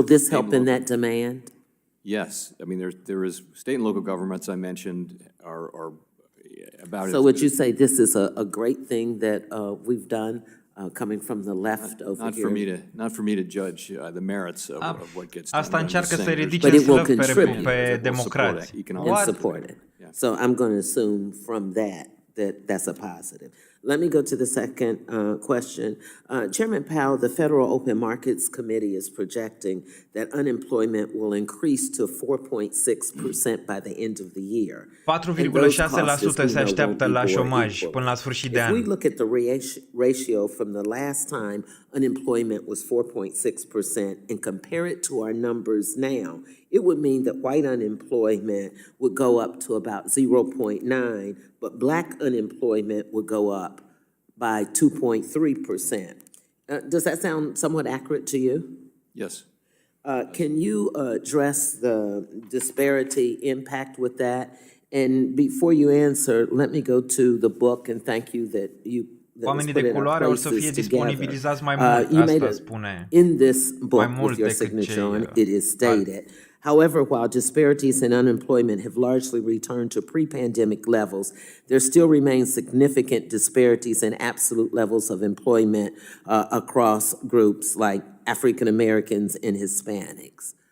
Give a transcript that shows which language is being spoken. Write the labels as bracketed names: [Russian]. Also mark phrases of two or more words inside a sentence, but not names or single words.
[English] Will this help in that demand? Yes. I mean, there is state and local governments I mentioned are about it. So would you say this is a great thing that we've done coming from the left over here? Not for me to judge the merits of what gets done. [Romanian] Asta încearcă să ridice [English] But it will slăv contribute. [Romanian] pe democrați. [English] And support it. So I'm going to assume from that that's a positive. Let me go to the second question. Chairman Powell, the Federal Open Markets Committee is projecting that unemployment will increase to 4.6% by the end of the year. [Romanian] 4,6% se așteaptă la șomaj până la sfârșit de [English] If [Romanian] an. [English] we look at the ratio from the last time unemployment was 4.6% and compare it to our numbers now, it would mean that white unemployment would go up to about 0.9, but black unemployment would go up by 2.3%. Does that sound somewhat accurate to you? Yes. Can you address the disparity impact with that? And before you answer, let me go to the book and thank you that you [Romanian] Oamenii de culoare or să fie disponibilizați mai mult, asta spune. [English] In this book with your signature on it is stated. However, while disparities in unemployment have largely returned to pre-pandemic levels, there still remain significant disparities in absolute levels of employment across groups like African Americans and Hispanics.